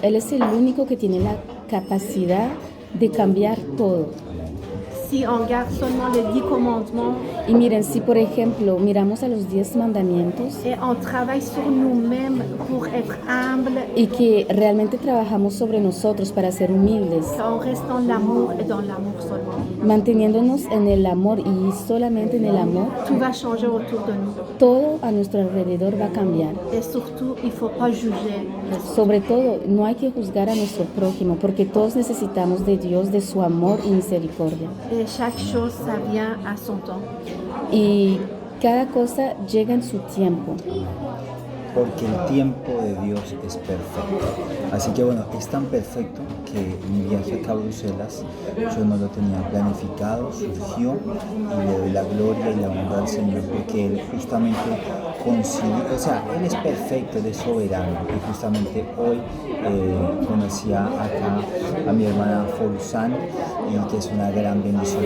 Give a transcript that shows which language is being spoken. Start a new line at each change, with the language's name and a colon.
Spanish: Él es el único que tiene la capacidad de cambiar todo.
French: Si on garde seulement les 10 commandements
Spanish: Y miren, si por ejemplo miramos a los 10 mandamientos
French: et on travaille sur nous-mêmes pour être humble,
Spanish: y que realmente trabajamos sobre nosotros para ser humildes,
French: on reste dans l'amour et dans l'amour seulement,
Spanish: manteniéndonos en el amor y solamente en el amor,
French: tout va changer autour de nous.
Spanish: todo a nuestro alrededor va a cambiar.
French: Et surtout, il ne faut pas juger.
Spanish: Sobre todo, no hay que juzgar a nuestro prójimo porque todos necesitamos de Dios, de su amor y misericordia.
French: Et chaque chose, ça vient à son temps.
Spanish: Y cada cosa llega en su tiempo. porque el tiempo de Dios es perfecto. Así que bueno, es tan perfecto que mi viaje acá a Bruselas yo no lo tenía planificado, surgió y le doy la gloria y la honra al Señor porque Él justamente consiguió, o sea, Él es perfecto, Él es soberano y justamente hoy conocía acá a mi hermana Forzán y que es una gran bendición.